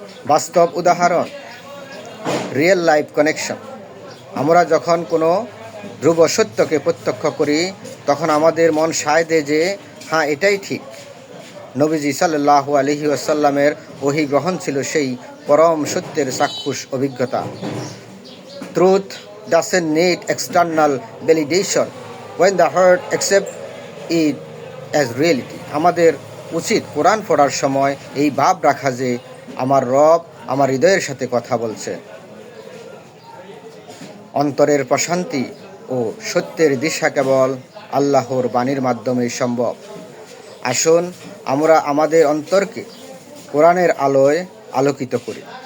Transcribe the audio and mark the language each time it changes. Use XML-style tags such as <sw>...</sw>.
<bn>বাস্তব উদাহরণ, real life connection. আমরা যখন কোনো ধ্রুব সত্যকে প্রত্যক্ষ করি তখন আমাদের মন সায় দেয় যে হ্যাঁ, এটাই ঠিক। নবীজি সাল্লাল্লাহু আলাইহি ওয়াসাল্লামের ওহী গ্রহণ ছিল সেই পরম সত্যের চাক্ষুষ অভিজ্ঞতা।</bn> <en>Truth doesn't need external validation when the heart accepts it as reality.</en> <bn>আমাদের উচিত কোরআন পড়ার সময় এই ভাব রাখা যে আমার রব আমার হৃদয়ের সাথে কথা বলছে। অন্তরের প্রশান্তি ও সত্যের দিশা কেবল আল্লাহর বাণীর মাধ্যমেই সম্ভব। আসুন আমরা আমাদের অন্তরকে কোরআনের আলোয় আলোকিত করি।</bn>